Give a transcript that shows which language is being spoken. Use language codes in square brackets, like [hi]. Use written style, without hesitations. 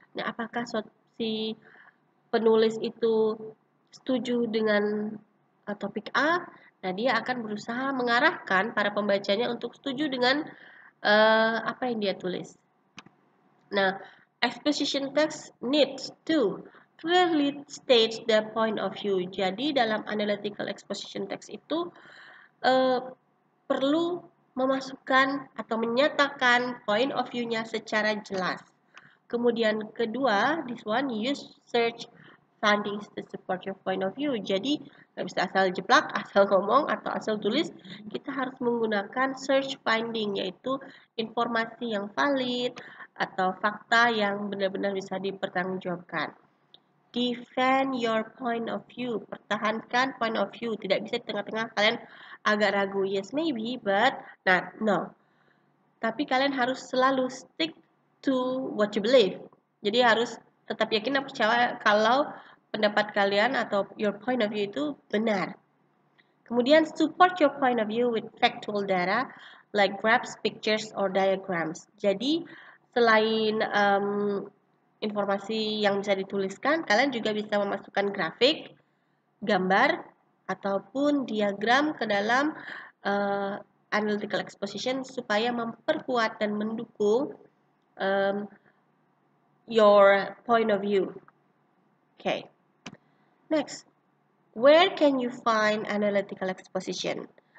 [id] Nah, apakah si penulis itu setuju dengan topik A, nah dia akan berusaha mengarahkan para pembacanya untuk setuju dengan apa yang dia tulis. [en] Nah, exposition text needs to clearly state the point of view. [id] Jadi dalam analytical exposition text itu perlu memasukkan atau menyatakan point of view-nya secara jelas. Kemudian kedua, [en] this one use search findings to support your point of view. [id] Jadi nggak bisa asal jeplak, asal ngomong atau asal tulis. Kita harus menggunakan search finding, yaitu informasi yang valid atau fakta yang benar-benar bisa dipertanggungjawabkan. [en] Defend your point of view. [id] Pertahankan point of view. Tidak bisa di tengah-tengah kalian agak ragu. [en] Yes, maybe, but not. No. [id] Tapi kalian harus selalu [en] stick to what you believe. [id] Jadi harus tetap yakin dan percaya kalau pendapat kalian atau [en] your point of view [id] itu benar. [en] Kemudian support your point of view with factual data like graphs, pictures, or diagrams. [id] Jadi selain informasi yang bisa dituliskan, kalian juga bisa memasukkan grafik, gambar, ataupun diagram ke dalam analytical exposition supaya memperkuat dan mendukung [en] your point of view. Okay. Next, where can you find analytical exposition?